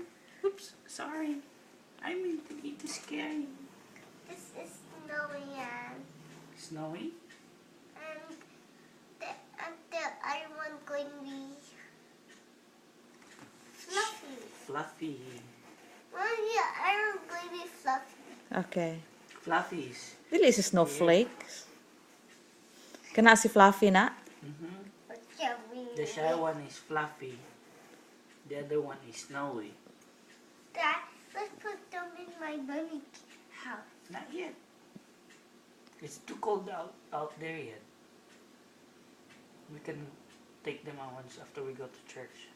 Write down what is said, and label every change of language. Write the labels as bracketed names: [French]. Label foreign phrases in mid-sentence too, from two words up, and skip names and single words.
[English] Oops, sorry. I mean to be too scary. this is Snowy and Snowy? the other one going to be Fluffy. Fluffy. Well, yeah, I don't going to be Fluffy. Okay. Fluffies. [Cebuano] Dili si snowflakes. Kana si Fluffy na? [English] But yeah, The shy one is Fluffy. The other one is Snowy. Dad, let's put them in my bunny house. Not yet. It's too cold out there yet. We can take them out once after we go to church.